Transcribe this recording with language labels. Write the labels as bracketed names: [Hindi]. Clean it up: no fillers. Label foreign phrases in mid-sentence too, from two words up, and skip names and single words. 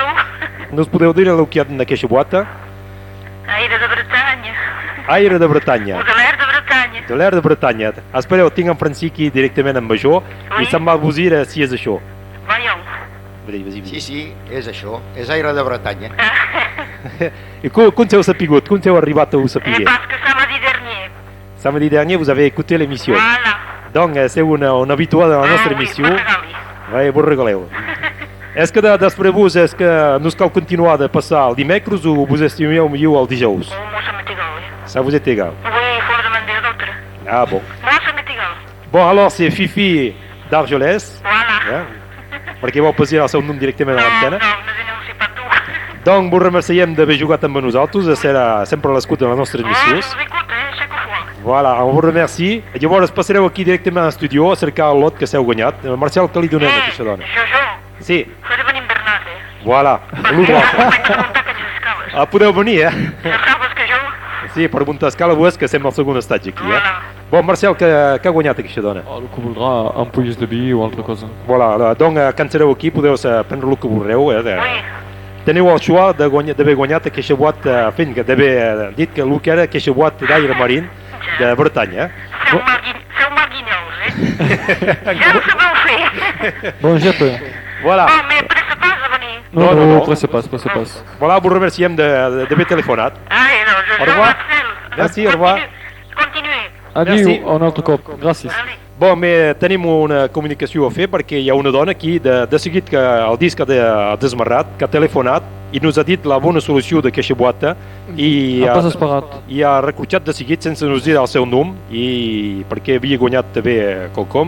[Catalan] No us podeu dir el que hi ha dins d'aquesta boata? Aire de Bretanya. Aire de Bretanya. O de l'air de Bretanya. De l'air de Bretanya. Espereu, tinc en Francí aquí directament amb això i se'm va vos dir si és això. [French] Voyons. [Catalan] Sí, és això. És aire de Bretanya. [French] Et quand vous sapigot, quand vous arrivez à vous sapiger? Parce que samedi dernier. Samedi dernier, vous avez écouté l'émission. Voilà. Donc, c'est un habitué de [Catalan] la nostra [French] émission. Oui, [Catalan] vous regaleu. És que després vos, és que no cal continuar de passar el dimecres o vos estimeu millor el dijous? [French] moi, ça m'est égal. Ça vous est égal? Oui, il faut le demander à d'autres. Ah bon. Moi, ça m'est égal. Bon, alors c'est Fifi d'Argelès, Voilà. [Catalan] perquè vau passar el seu nom directament a l'antena. [French] Non, ne dénoncez pas tout. [Catalan] Donc, vos remerciem d'haver jugat amb nosaltres, serà sempre a l'escut de les nostres [French] Je [Catalan] emissions. [French] vous écoute, chaque fois. Voilà, on vous remercie. [Catalan] Llavors passareu aquí directament a l'estudio a cercar el lot que s'heu guanyat. Marcial, què li donem a aquesta dona? Jojo, Sí, [French] faut de venir Bernat, [Catalan] voilà. Ah, podeu venir, Saps que jo? Sí, per muntar escala vos, que estem al segon estatge aquí, Voilà. Bon, Marcial, què ha guanyat aquesta dona? El que voldrà, ampolles de vi o altra cosa. Voilà, donc, quan sereu aquí podeu prendre el que vulgueu. [French] Oui. [Catalan] Teniu el xoix d'haver guanyat aquesta boata, fent que d'haver dit que el que era aquesta boata d'aire marín de Bretanya. Feu marguinyols, Ja ho sabeu fer. Bon, Jep. Voilà. Bon, mais pressa pas a venir. No, pressa pas. Voilà, vos remerciem d'haver telefonat. [French] Allez, non, Au Jojo, revoir. Marcel. Merci, au revoir. Continuez. [Catalan] Adiu, un altre cop. Gràcies. [French] Allez. [Catalan] Bon, tenim una comunicació a fer perquè hi ha una dona aquí de seguit que el disc ha desmarrat, que ha telefonat i nos ha dit la bona solució d'aquesta boata i Ha pas esperat. i ha recrutjat de seguit sense nos dir el seu nom i perquè havia guanyat també quelcom.